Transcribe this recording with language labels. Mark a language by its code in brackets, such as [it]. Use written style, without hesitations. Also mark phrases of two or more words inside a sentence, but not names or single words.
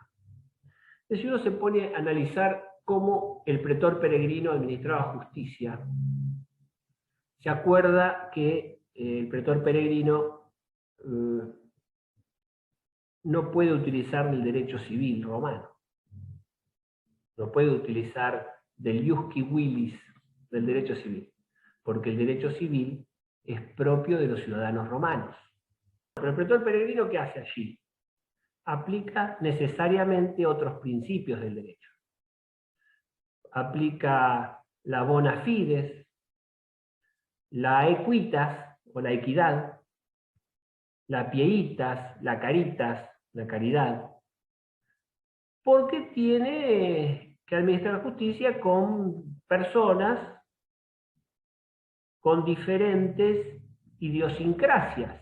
[es] Si uno se pone a analizar cómo el pretor peregrino administraba justicia, se acuerda que el pretor peregrino no puede utilizar el derecho civil romano, no puede utilizar del [la] ius qui willis [es] del derecho civil, porque el derecho civil es propio de los ciudadanos romanos. Pero el pretor peregrino, ¿qué hace allí? Aplica necesariamente otros principios del derecho. Aplica la [la] bona fides, [es] la equitas o la equidad, la pieitas, la caritas, la caridad, porque tiene que administrar la justicia con personas con diferentes idiosincrasias.